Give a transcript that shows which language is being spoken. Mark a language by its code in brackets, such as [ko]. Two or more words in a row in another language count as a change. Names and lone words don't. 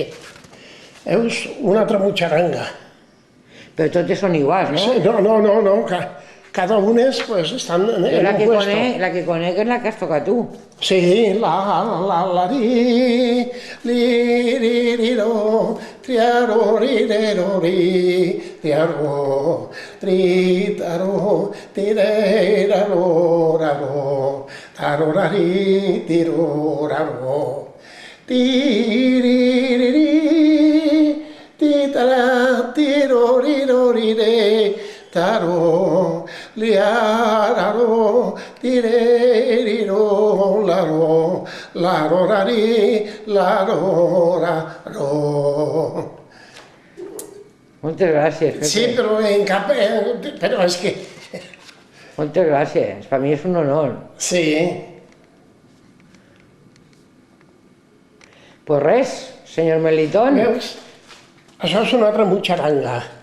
[ca] Veus, una altra mucharanga. Però totes són iguals, no? Sí, no, cada una pues, estan en La un que puesto. conec és la que has tocat tu. Sí, la, li, ro, triaro, ri, triaro, tri, taro, tirero, raro, taro, rari, tiro, raro, tiriri, titara, tiro, rire, taro, liararo, tireriro, laro, rari, laro, raro. Moltes gràcies, Pepe. Sí, però en cap... Però és que... Moltes gràcies. Per mi és un honor. Sí. Pues res, senyor Melitón. Veus? Això és una altra mucharanga.